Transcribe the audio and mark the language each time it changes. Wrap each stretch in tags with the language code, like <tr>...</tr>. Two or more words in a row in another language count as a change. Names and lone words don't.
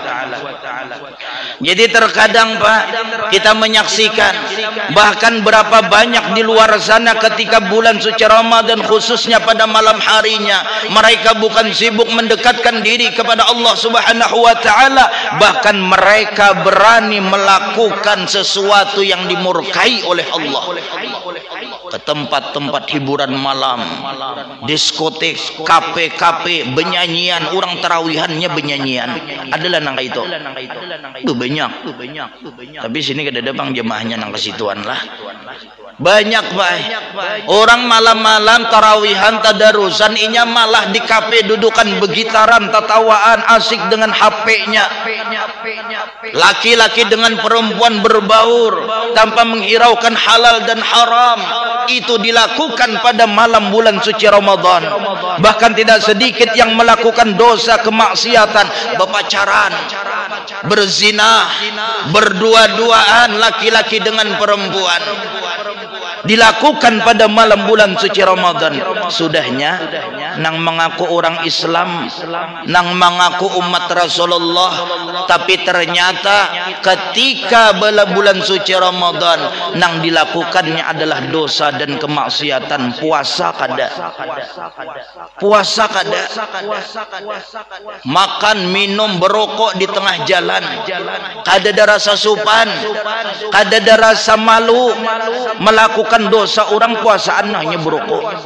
<id>Jadi terkadang Pak kita menyaksikan bahkan berapa banyak di luar sana ketika bulan suci Ramadan khususnya pada malam harinya mereka bukan sibuk mendekatkan diri kepada Allah</id> <ar>Subhanahu wa taala,</ar> <id>bahkan mereka berani melakukan sesuatu yang dimurkai oleh Allah. Ke tempat-tempat hiburan malam, diskotik, kafe-kafe, benyanyian, orang tarawihannya benyanyian. Adalah nangka itu. Itu banyak.</id> <bjn>Tapi sini kada ada bang jemaahnya nang kesituan lah. Banyak Pak. Orang malam-malam tarawihan tadarusan inya malah di kafe dudukan begitaran tatawaan asik dengan HP-nya.</bjn> <id>Laki-laki dengan perempuan berbaur tanpa menghiraukan halal dan haram. Itu dilakukan pada malam bulan suci Ramadan. Bahkan tidak sedikit yang melakukan dosa kemaksiatan, berpacaran, berzina, berdua-duaan laki-laki dengan perempuan. Dilakukan pada malam bulan suci Ramadan. Sudahnya nang mengaku orang Islam, nang mengaku umat Rasulullah, tapi ternyata ketika bulan suci Ramadan nang dilakukannya adalah dosa dan kemaksiatan.</id> <bjn>Puasa kada, makan minum berokok di tengah jalan, kada ada rasa supan, kada ada rasa malu, melakukan dosa orang puasaan hanya berokok.</bjn>